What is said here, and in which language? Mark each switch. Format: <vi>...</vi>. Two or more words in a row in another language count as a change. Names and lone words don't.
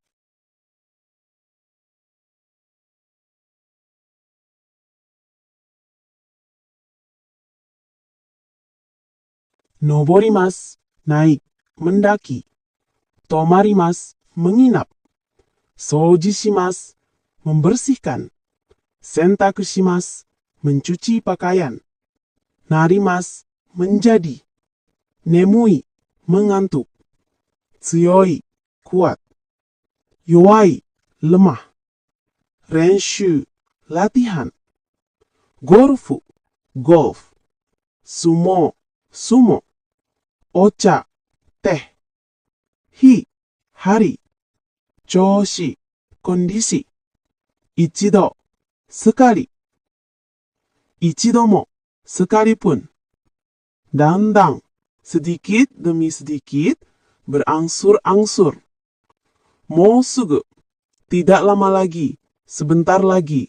<id>Noborimasu, naik, mendaki. Tomarimasu, menginap. Soujishimasu, membersihkan.</id> <ja>洗濯します,</ja> <id>mencuci pakaian. Narimasu, menjadi. Nemui, mengantuk. Tsuyoi, kuat. Yowai, lemah. Renshu, latihan. Golfu, golf. Sumo, sumo. Ocha, teh. Hi, hari. Choushi, kondisi.</id> <ja>Ichido,</ja> <id>sekali. Ichidomo, sekalipun. Dandang, sedikit demi sedikit, berangsur-angsur. Mousugu, tidak lama lagi, sebentar lagi.</id>